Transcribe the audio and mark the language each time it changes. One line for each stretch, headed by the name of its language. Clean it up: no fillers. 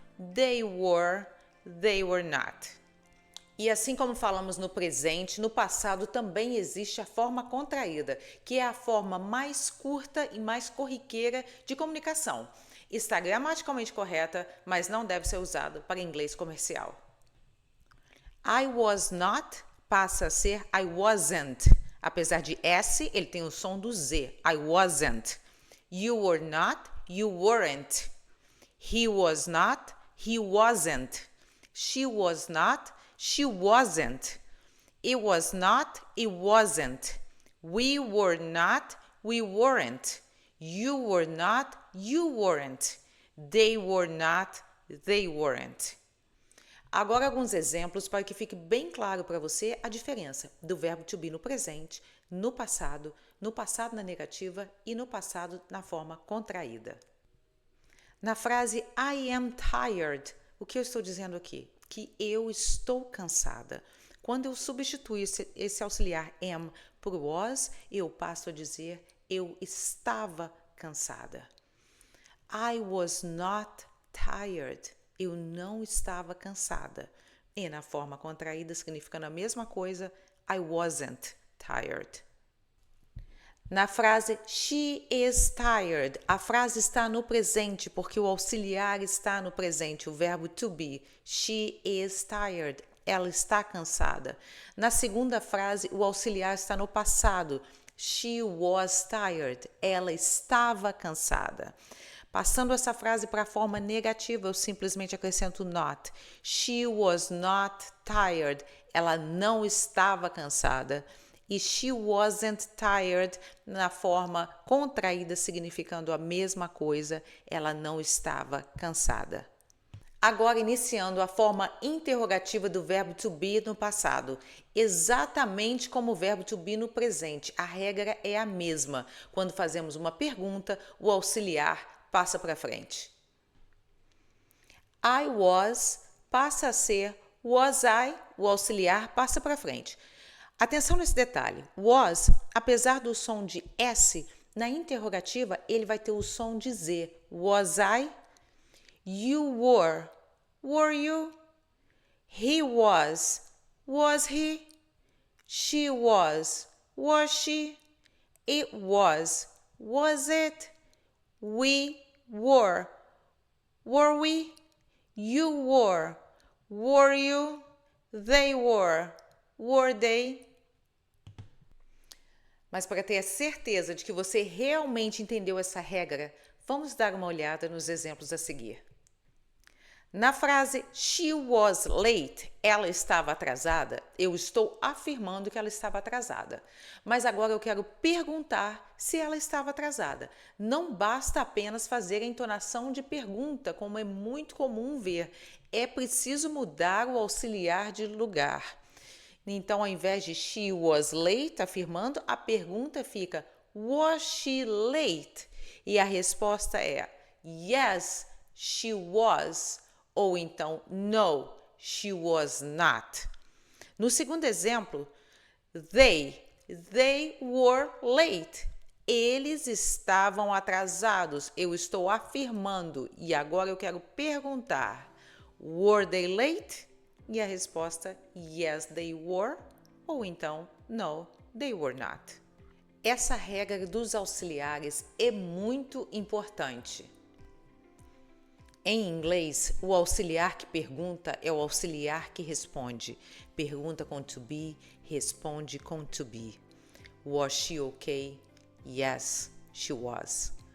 English: They were not.
Portuguese: E assim como falamos no presente, no passado também existe a forma contraída, que é a forma mais curta e mais corriqueira de comunicação. Está gramaticalmente correta, mas não deve ser usada para inglês comercial.
English: I was not
Portuguese: passa a ser
English: I wasn't.
Portuguese: Apesar de S, ele tem o som do Z.
English: I wasn't. You were not, you weren't. He was not, he wasn't. She was not, she wasn't. It was not, it wasn't. We were not, we weren't. You were not, you weren't. They were not, they weren't.
Portuguese: Agora alguns exemplos para que fique bem claro para você a diferença do verbo to be no presente, no passado na negativa e no passado na forma contraída. Na frase
English: I am tired,
Portuguese: o que eu estou dizendo aqui? Que eu estou cansada. Quando eu substituo esse auxiliar am por was, eu passo a dizer eu estava cansada.
English: I was not tired.
Portuguese: Eu não estava cansada. E na forma contraída, significando a mesma coisa,
English: I wasn't tired.
Portuguese: Na frase
English: she is tired,
Portuguese: a frase está no presente porque o auxiliar está no presente, o verbo to be.
English: She is tired,
Portuguese: ela está cansada. Na segunda frase, o auxiliar está no passado.
English: She was tired,
Portuguese: ela estava cansada. Passando essa frase para a forma negativa, eu simplesmente acrescento not.
English: She was not tired,
Portuguese: ela não estava cansada. E
English: she wasn't tired
Portuguese: na forma contraída, significando a mesma coisa, ela não estava cansada. Agora iniciando a forma interrogativa do verbo to be no passado, exatamente como o verbo to be no presente, a regra é a mesma. Quando fazemos uma pergunta, o auxiliar passa para frente.
English: I was
Portuguese: passa a ser
English: was I,
Portuguese: o auxiliar passa para frente. Atenção nesse detalhe, was, apesar do som de S, na interrogativa ele vai ter o som de Z.
English: Was I? You were you? He was he? She was she? It was it? We were we? You were you? They were they?
Portuguese: Mas para ter a certeza de que você realmente entendeu essa regra, vamos dar uma olhada nos exemplos a seguir. Na frase
English: she was late,
Portuguese: ela estava atrasada, eu estou afirmando que ela estava atrasada. Mas agora eu quero perguntar se ela estava atrasada. Não basta apenas fazer a entonação de pergunta, como é muito comum ver. É preciso mudar o auxiliar de lugar. Então, ao invés de
English: she was late,
Portuguese: afirmando, a pergunta fica
English: was she late?
Portuguese: E a resposta é
English: yes, she was.
Portuguese: Ou então,
English: no, she was not.
Portuguese: No segundo exemplo,
English: they were late.
Portuguese: Eles estavam atrasados. Eu estou afirmando. E agora eu quero perguntar,
English: were they late?
Portuguese: E a resposta,
English: yes, they were.
Portuguese: Ou então,
English: no, they were not.
Portuguese: Essa regra dos auxiliares é muito importante. Em inglês, o auxiliar que pergunta é o auxiliar que responde. Pergunta com to be, responde com to be.
English: Was she okay? Yes, she was.